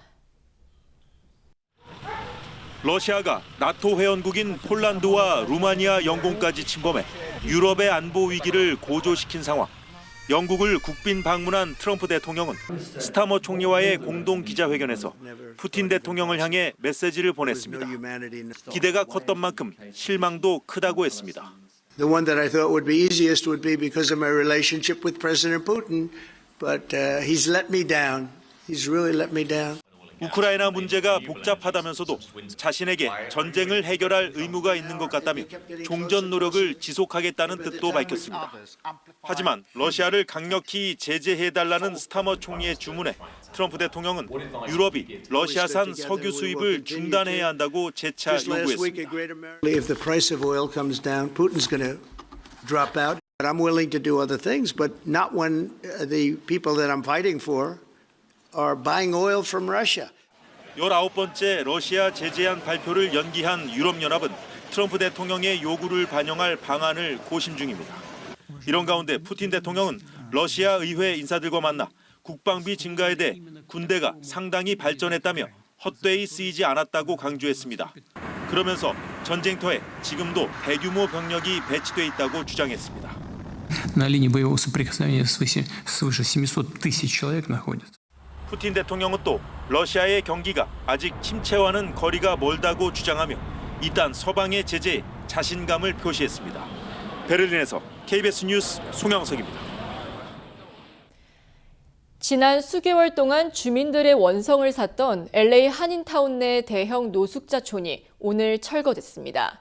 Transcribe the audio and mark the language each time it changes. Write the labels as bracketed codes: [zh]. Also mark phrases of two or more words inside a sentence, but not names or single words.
[ko] 러시아가 나토 회원국인 폴란드와 루마니아 영공까지 침범해 유럽의 안보 위기를 고조시킨 상황. 영국을 국빈 방문한 트럼프 대통령은 스타머 총리와의 공동 기자회견에서 푸틴 대통령을 향해 메시지를 보냈습니다. 기대가 컸던 만큼 실망도 크다고 했습니다. [en] The one that I thought would be easiest would be because of my relationship with President Putin, but he's let me down. He's really let me down. [ko] 우크라이나 문제가 복잡하다면서도 자신에게 전쟁을 해결할 의무가 있는 것 같다며 종전 노력을 지속하겠다는 뜻도 밝혔습니다. 하지만 러시아를 강력히 제재해달라는 스타머 총리의 주문에 트럼프 대통령은 유럽이 러시아산 석유 수입을 중단해야 한다고 재차 요구했습니다. [en] If the price of oil comes down, Putin's going to drop out. I'm willing to do other things, but not when the people that I'm fighting for are buying oil from Russia. [ko] 19번째 러시아 제재안 발표를 연기한 유럽연합은 트럼프 대통령의 요구를 반영할 방안을 고심 중입니다. 이런 가운데 푸틴 대통령은 러시아 의회 인사들과 만나 국방비 증가에 대해 군대가 상당히 발전했다며 헛되이 쓰이지 않았다고 강조했습니다. 그러면서 전쟁터에 지금도 대규모 병력이 배치돼 있다고 주장했습니다. [ru] На линии боевого соприкосновения свыше 700 тысяч человек находится. [ko] 푸틴 대통령은 또 러시아의 경기가 아직 침체와는 거리가 멀다고 주장하며 이딴 서방의 제재에 자신감을 표시했습니다. 베를린에서 KBS 뉴스 송영석입니다. 지난 수개월 동안 주민들의 원성을 샀던 LA 한인타운 내 대형 노숙자촌이 오늘 철거됐습니다.